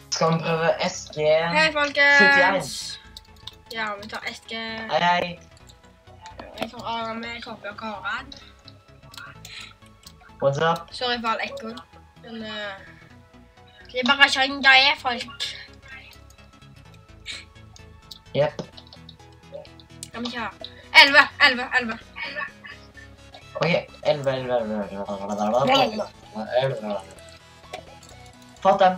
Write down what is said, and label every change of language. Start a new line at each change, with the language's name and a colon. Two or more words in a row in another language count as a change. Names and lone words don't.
Norwegian: Som prøver SG Hei, 71. folkens! Ja, vi tar SG. Hei. Jeg tar Aram med Koppi og Karan.
English: What's up?
Norwegian: Sorry for all ekkoen. Men det er bare sånn det er, folk. Yep. Kan vi ikke ha 11. Ok, 11. Fått dem.